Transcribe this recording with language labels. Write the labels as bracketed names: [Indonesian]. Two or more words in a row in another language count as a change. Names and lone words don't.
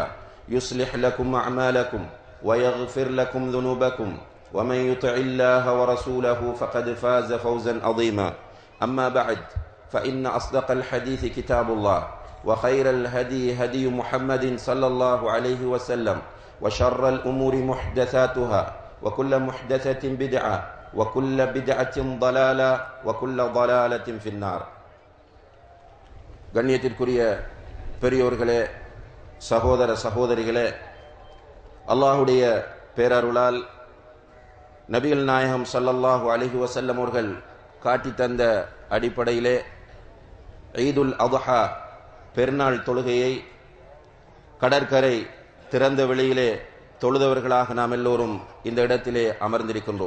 [Arabic] يصلح لكم أعمالكم ويغفر لكم ذنوبكم ومن يطع الله ورسوله فقد فاز فوزا عظيما أما بعد فإن أصدق الحديث كتاب الله وخير الهدي هدي محمد صلى الله عليه وسلم وشر الأمور محدثاتها وكل محدثة بدعة وكل بدعة ضلالة وكل ضلالة في النار. [Tamil] கண்ணியத்திற்குரிய பெரியோர்களே, சகோதர சகோதரிகளே, அல்லாஹுடைய பேரருளால் நபிகள் நாயகம் [Arabic] صلى الله عليه وسلم [Tamil] அவர்கள் காட்டி தந்த அடிப்படையிலே ஈதுல் அத்ஹா பெருநாள் தொழுகையை கடற்கரை திறந்த வெளியிலே தொழுதவர்களாக நாம் எல்லோரும் இந்த இடத்திலே அமர்ந்திருக்கின்றோம்.